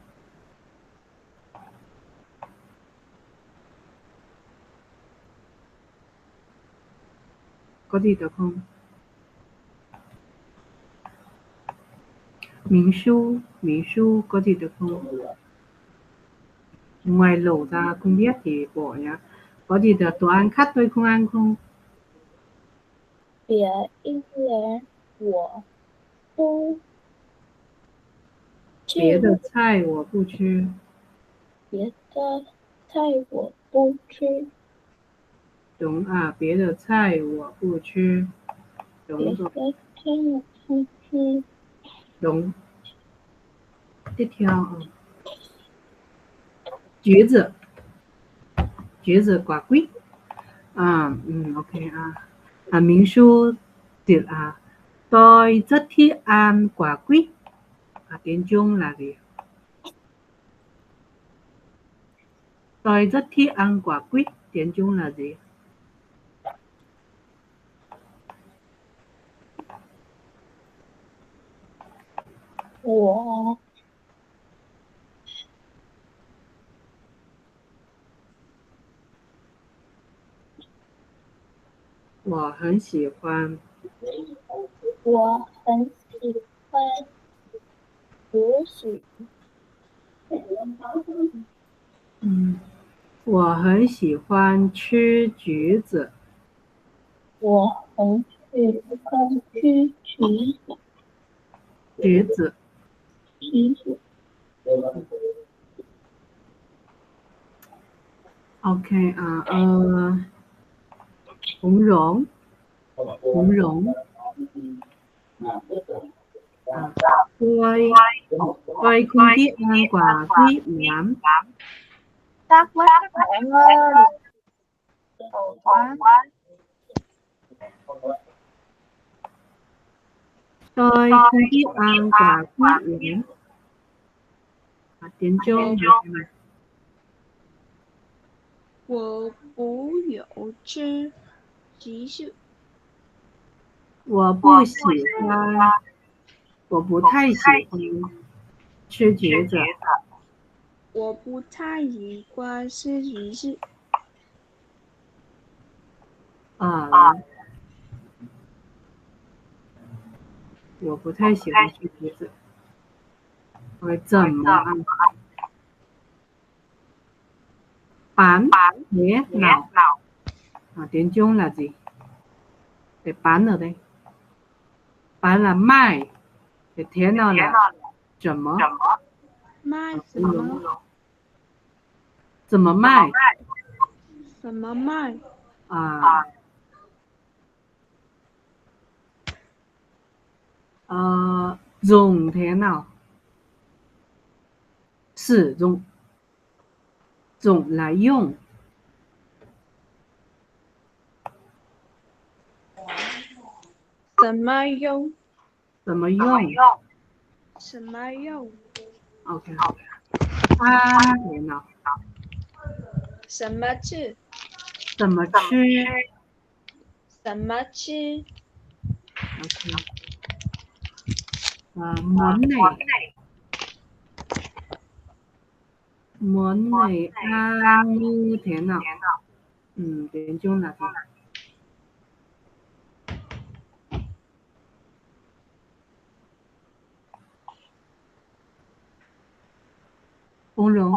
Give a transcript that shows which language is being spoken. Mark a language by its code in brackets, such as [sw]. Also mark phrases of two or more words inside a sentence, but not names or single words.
[vi] Có gì được không? Minh Su có gì được không? Ngoài lẩu ra không biết thì bỏ nhá. Có gì được đồ ăn khác tôi không ăn không? [zh] 别人我不别吃，的菜我不吃。别的菜我不吃， [vi] Đúng à, [zh] 别的菜我不吃. 别 [vi] Đúng rồi, [zh] 的菜我不吃。 [vi] đúng. Tiếp theo 橘子. 橘子 quả quýt. Ok à. Minh Su tiệt à. Tôi rất thích ăn quả quýt. Tiếng Trung là gì? Tôi rất thích ăn quả quýt. Tiếng Trung là gì? [zh] 我我很喜欢我很喜欢游水，我很喜欢吃橘子。我很喜欢吃橘子。橘子。橘子 [vi] Ok bún rỗng. Bún rỗng. Tôi không thích ăn quả quýt lắm. Tắc quá các bạn ơi. Ồ quá. Tôi không thích ăn quả quýt lắm. Tiếng Trung là [zh] 我不有吃橘子，我不喜欢，我不太喜欢吃橘子。我不太喜欢吃橘子。我不太喜欢吃橘子。 [vi] 怎么 ăn? Bán thế nào? Tiếng Trung là gì? Để bán ở đây. Bán là mai. Thế nào là 怎么? [zh] 卖什么？怎么卖? 怎么卖？ [vi] Dùng thế nào? Sử dụng. Dùng là dùng. [zh] 怎么用？怎么用? 什么用？ [vi] Ok. Ăn thế nào? [zh] 什么吃？怎么吃? 什么吃？ [vi] Ok. Món này. Món này ăn như thế nào? Tiếng Trung là gì? Bún rống.